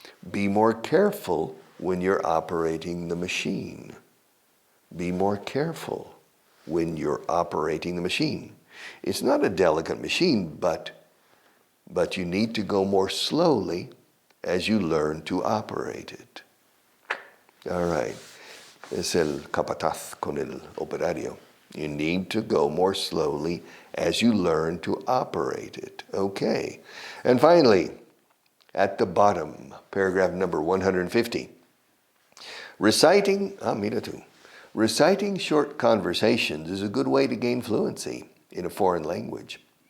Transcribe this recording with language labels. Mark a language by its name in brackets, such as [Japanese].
[English] Be more careful when you're operating the machine. Be more careful when you're operating the machine. It's not a delicate machine, but you need to go more slowly as you learn to operate it. All right. [Spanish] Es el capataz con el operario. [English] You need to go more slowly as you learn to operate it. Okay. And finally, at the bottom, paragraph number 150. Reciting short conversations is a good way to gain fluency in a foreign language.